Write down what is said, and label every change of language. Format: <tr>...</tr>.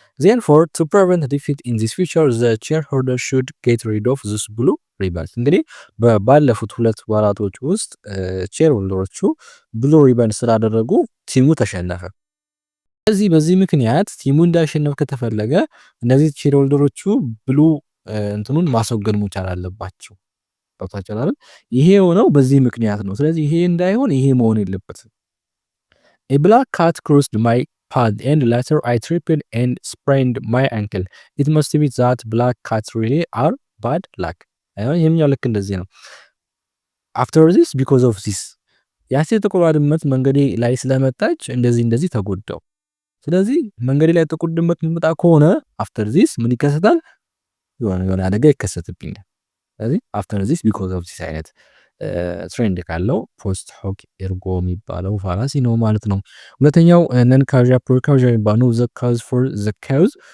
<en>Therefore, to prevent defeat in this future, the cheerleaders should get rid of this blue ribbons።</en> <am>እንግዲህ ባለፉት ሁለት ወራቶች ውስጥ ቼርሆልደሮቹ ብሉ ሪበን ስላደረጉ ቲሙ ተሸነፈ። በዚህ ምክንያት ቲሙ እንዳሸነፍ ከተፈለገ እነዚህ ቼርሆልደሮቹ ብሉ እንትኑን ማስወገድ መቻል አለባቸው። ታውቃላችሁ አይደል? ይሄ የሆነው በዚህ ምክንያት ነው። ስለዚህ ይሄ እንዳይሆን ይሄ መሆን የለበትም።</am> <en>A black cat crossed my path and later I tripped and sprained my ankle. It must be that black cats really are bad luck.</en> <am>ይሄኛው ልክ እንደዚህ ነው።</am> <en>After this because of this</en> <am>ያቺ ጥቁር ድመት መንገዴ ላይ ስለመጣች እንደዚህ ተጎዳው። ስለዚህ መንገዴ ላይ ጥቁር ድመት የሚመጣ ከሆነ</am> <en>after this</en> <am>ምን ይከሰታል? የሆነ አደጋ ይከሰትብኛል። ስለዚህ</am> <en>after this because of this</en> <am>አይነት ትሬንድ ካለው ፖስት ሆክ ኤርጎ የሚባለው ፋላሲ ነው ማለት ነው። ሁለተኛው ነን ካውዣ ፕሮካውዣ የሚባለው ዘ ካውዝ ፎር ዘ ካውዝ</am>